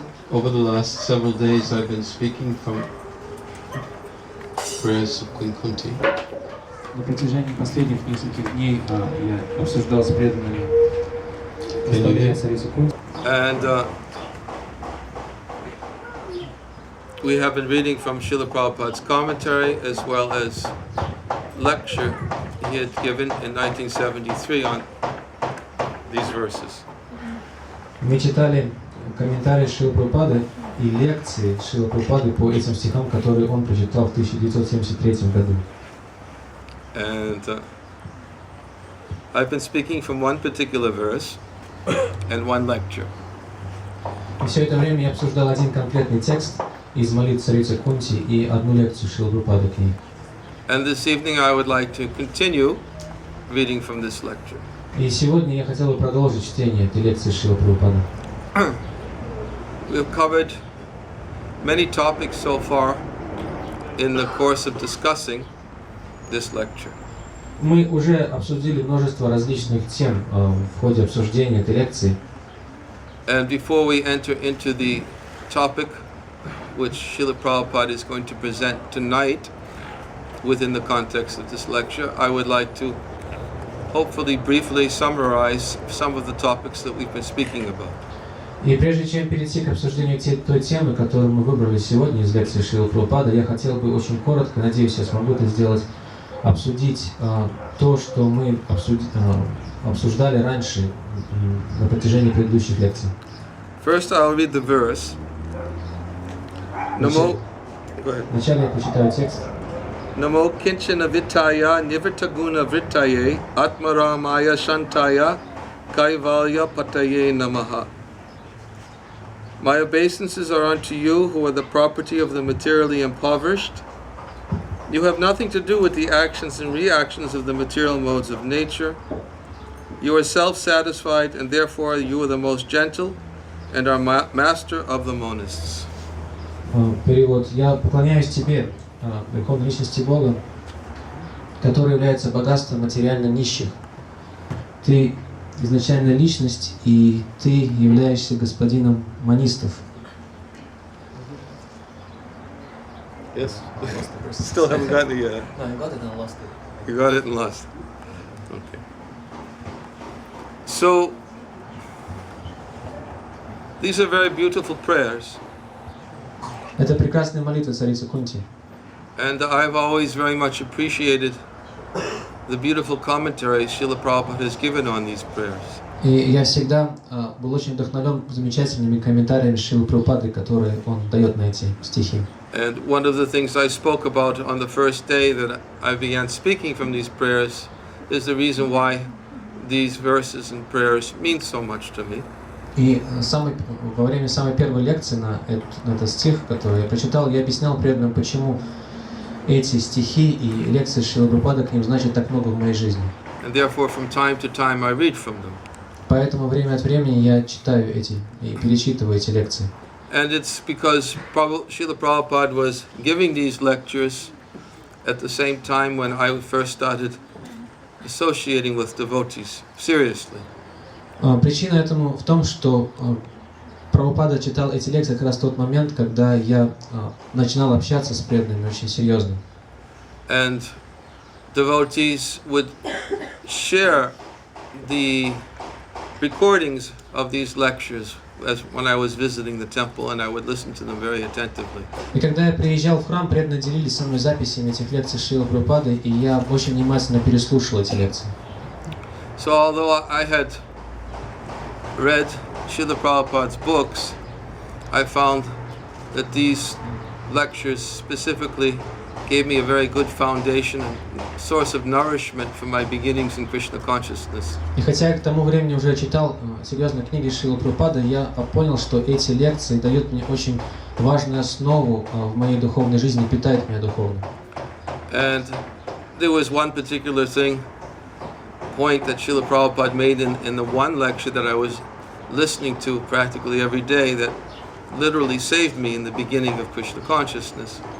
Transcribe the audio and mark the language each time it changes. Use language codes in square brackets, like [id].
[en] Over the last several days I've been speaking from prayers of Queen Kunti. [ru] На протяжении последних нескольких дней я обсуждал с преданными наставления царицы Кунти. [en] And we have been reading from Srila Prabhupada's commentary as well as lecture he had given in 1973 on these verses. [ru] Мы читали комментарии Шрилы Прабхупады и лекции Шрилы Прабхупады по этим стихам, которые он прочитал в 1973 году. [en] And I've been speaking from one particular verse and one lecture. [ru] И все это время я обсуждал один конкретный текст из молитв царицы Кунти и одну лекцию Шрилы Прабхупады к ней. [en] And this evening I would like to continue reading from this lecture. [ru] И сегодня я хотел бы продолжить чтение этой лекции Шрилы Прабхупады. [en] We've covered many topics so far in the course of discussing this lecture. [ru] Мы уже обсудили множество различных тем в ходе обсуждения этой лекции. [en] And before we enter into the topic which Srila Prabhupada is going to present tonight within the context of this lecture, I would like to hopefully briefly summarize some of the topics that we've been speaking about. [ru] И прежде чем перейти к обсуждению той темы, которую мы выбрали сегодня из лекции Шрилы Прабхупады, я хотел бы очень коротко, надеюсь, я смогу это сделать, обсудить то, что мы обсуждали раньше на протяжении предыдущих лекций. [en] First, I'll read the verse. Namo. Go ahead. [ru] Вначале я прочитаю текст. [sa] Namo kinchana vitaya nivartaguna vrittaye atmaramaya shantaya kaivalya pataye namaha. [en] My obeisances are unto you who are the property of the materially impoverished. You have nothing to do with the actions and reactions of the material modes of nature. You are self-satisfied, and therefore you are the most gentle and are master of the monists. [ru] Перевод. Я поклоняюсь тебе, Верховной Личности Бога, который является богатством материально нищих. Ты изначальная личность, и ты являешься господином монистов. [en] Yes. Still haven't gotten it yet. No, I got it and lost it. You got it and lost it. Okay. So, these are very beautiful prayers. [ru] Это прекрасная молитва царицы Кунти. [en] And I've always very much appreciated the beautiful commentary Srila Prabhupada has given on these prayers. [ru] И я всегда был очень вдохновлен замечательными комментариями Шрилы Прабхупады, которые он дает на эти стихи. [en] And one of the things I spoke about on the first day that I began speaking from these prayers is the reason why these verses and prayers mean so much to me. [ru] И во время самой первой лекции на этот стих, который я прочитал, я объяснял преданным, почему эти стихи и лекции Шрилы Прабхупады к ним значат так много в моей жизни. [en] And therefore from time to time I read from them. [ru] Поэтому время от времени я читаю эти и перечитываю эти лекции. [en] And it's because Srila Prabhupada was giving these lectures at the same time when I first started associating with devotees seriously. [ru] Причина этому в том, что Прабхупада читал эти лекции как раз в тот момент, когда я начинал общаться с преданными очень серьезно. [en] And devotees would share the recordings of these lectures as when I was visiting the temple, and I would listen to them very attentively. [ru] И когда я приезжал в храм, преданные делились со мной записями этих лекций Шрилы Прабхупады, и я очень внимательно переслушал эти лекции. [en] So although I had read Srila Prabhupada's books, I found that these lectures specifically gave me a very good foundation and source of nourishment for my beginnings in Krishna consciousness. [ru] И хотя я к тому времени уже читал серьезные книги Шрилы Прабхупады, я понял, что эти лекции дают мне очень важную основу в моей духовной жизни, питают меня духовно. [en] And there was one particular point that Srila Prabhupada made in the one lecture that I was listening to practically every day that literally saved me in the beginning of Krishna consciousness.